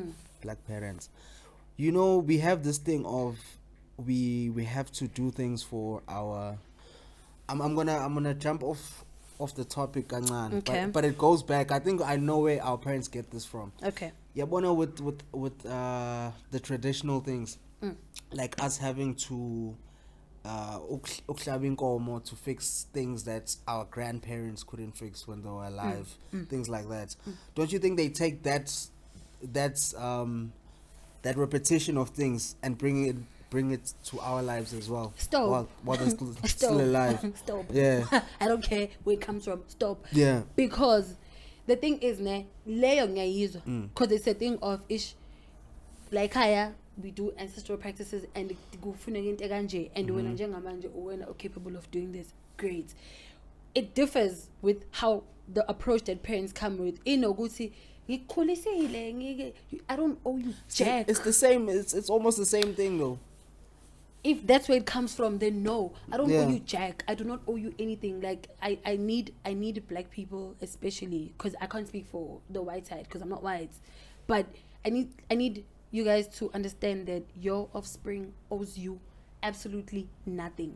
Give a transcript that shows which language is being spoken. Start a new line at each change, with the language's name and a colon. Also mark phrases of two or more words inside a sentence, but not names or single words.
English: You know, we have this thing of we have to do things for our. I'm gonna jump off the topic, kancane, Okay. but it goes back. I think I know where our parents get this from. Okay. Yeah, but with the traditional things, like us having to
Zulu: uklaba inkomo
English: to fix things that our grandparents couldn't fix when they were alive, things like that. Don't you think they take that repetition of things and bring it to our lives as well? Stop. While they're still alive. Stop. Yeah. I don't care where it comes from. Stop. Yeah. Because the thing is,
Zulu: leyo ngiyayizwa,
English: because it's a thing of ish, like haya, we do ancestral practices and
Zulu: kufuneka into kanje,
English: and
Zulu: wena njengamanje uwena
English: are capable of doing this. Great. It differs with how the approach that parents come with.
Zulu: Ukuthi ngikukhulisile,
English: I don't owe you jack. It's the same. It's almost the same thing though. If that's where it comes from, then no, I don't Yeah. owe you jack. I do not owe you anything. Like I need black people, especially because I can't speak for the white side because I'm not white, but I need you guys to understand that your offspring owes you absolutely nothing.